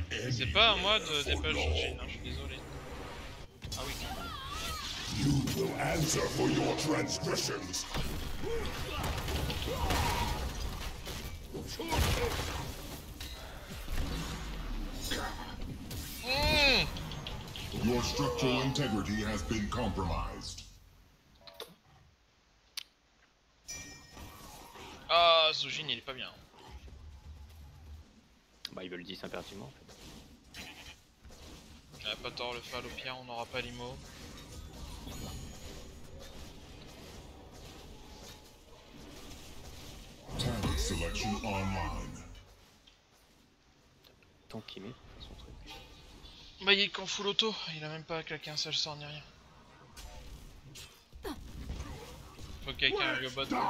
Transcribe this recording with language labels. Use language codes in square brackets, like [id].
[fr] C'est pas à moi de dépêcher Zujin, hein, je suis désolé. Ah oui. [en] You will answer for your transgressions. Your structural integrity has been compromised. [fr] Ah, Zojin il est pas bien. Bah ils veulent 10 impérativement en fait. Il a pas tort le fall, au pire on n'aura pas l'IMO. [en] Target selection online. [fr] Tant qu'il met son truc. Bah il est qu'en full auto, il a même pas claqué un seul sort ni rien. Faut que quelqu'un aille au bot.